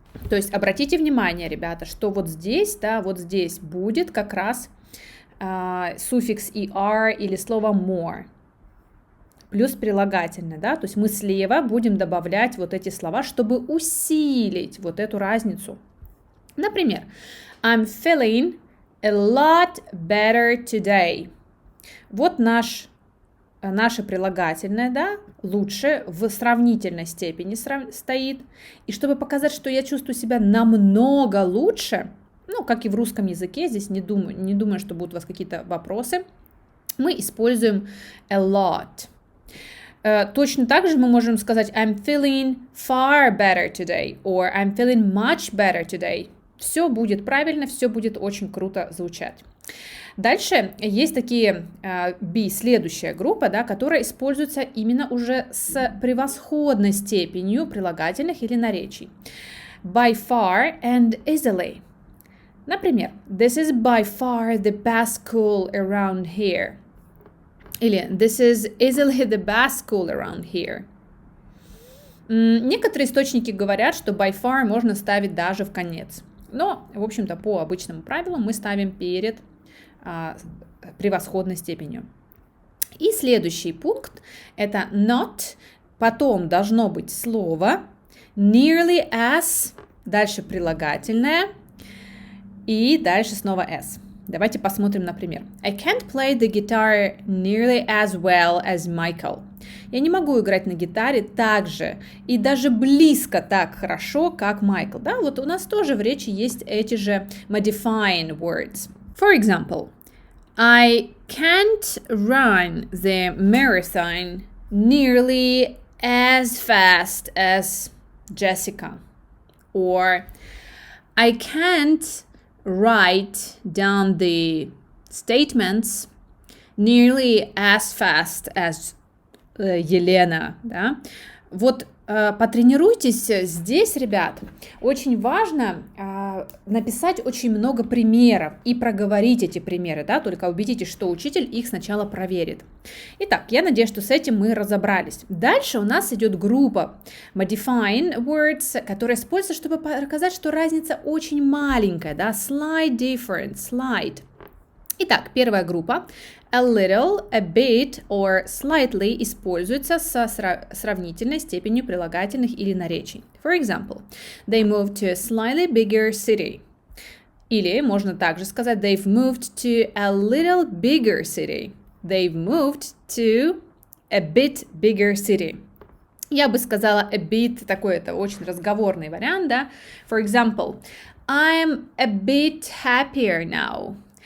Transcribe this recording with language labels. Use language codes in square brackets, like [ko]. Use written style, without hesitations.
[ru] То есть обратите внимание, ребята, что вот здесь, да, вот здесь будет как раз суффикс er или слово more плюс прилагательное, да, то есть мы слева будем добавлять вот эти слова, чтобы усилить вот эту разницу. Например, [en] I'm feeling a lot better today. [ru] Вот наше прилагательное, да, лучше в сравнительной степени стоит. И чтобы показать, что я чувствую себя намного лучше, ну, как и в русском языке, здесь не думаю, что будут у вас какие-то вопросы, мы используем a lot. Точно так же мы можем сказать [en] I'm feeling far better today or I'm feeling much better today. [ru] Все будет правильно, все будет очень круто звучать. Дальше есть такие следующая группа, да, которая используется именно уже с превосходной степенью прилагательных или наречий. [en] By far and easily. [ru] Например, [en] this is by far the best school around here. [ru] Или [en] this is easily the best school around here. [ru] Некоторые источники говорят, что by far можно ставить даже в конец. Но, в общем-то, по обычному правилу мы ставим перед превосходной степенью. И следующий пункт – это not, потом должно быть слово, nearly as, дальше прилагательное, и дальше снова as. Давайте посмотрим на пример. [en] I can't play the guitar nearly as well as Michael. [ru] Я не могу играть на гитаре так же и даже близко так хорошо, как Майкл. Да, вот у нас тоже в речи есть эти же modifying words. [en] For example, I can't run the marathon nearly as fast as Jessica. Or I can't write down the statements nearly as fast as Елена. [ru] Да? Вот потренируйтесь здесь, ребят. Очень важно написать очень много примеров и проговорить эти примеры, да, только убедитесь, что учитель их сначала проверит. Итак, я надеюсь, что с этим мы разобрались. Дальше у нас идет группа modifying words, которая используется, чтобы показать, что разница очень маленькая, да, [en] slight difference, slight. [ru] Итак, первая группа. A little, a bit or slightly используется со сравнительной степенью прилагательных или наречий. [en] For example, they moved to a slightly bigger city. [ru] Или можно также сказать [en] they've moved to a little bigger city. They've moved to a bit bigger city. [ru] Я бы сказала a bit, такой это очень разговорный вариант, да. [en] For example, I'm a bit happier now.